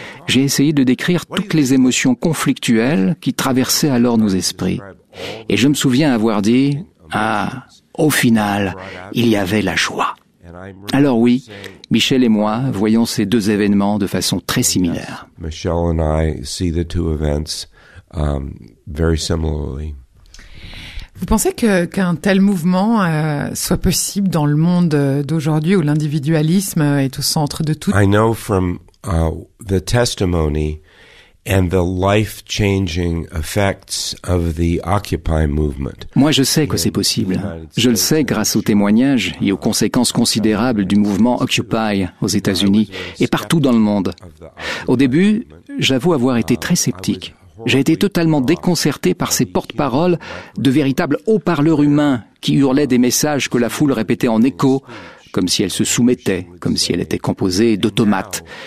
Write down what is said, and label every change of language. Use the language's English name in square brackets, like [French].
[French] J'ai essayé de décrire toutes les émotions conflictuelles qui traversaient alors nos esprits. Et je me souviens avoir dit, au final, il y avait la joie. Alors oui, Michel et moi voyons ces deux événements de façon très similaire. [English] Michel and I see the two events very similarly. [French] Vous pensez qu'un tel mouvement soit possible dans le monde d'aujourd'hui où l'individualisme est au centre de tout? [English] I know from the testimony and the life-changing effects of the Occupy movement. [French] Moi, je sais que c'est possible. Je le sais grâce aux témoignages et aux conséquences considérables du mouvement Occupy aux États-Unis et partout dans le monde. Au début, j'avoue avoir été très sceptique. J'ai été totalement déconcerté par ces porte-paroles de véritables haut-parleurs humains qui hurlaient des messages que la foule répétait en écho, comme si elle se soumettait, comme si elle était composée d'automates.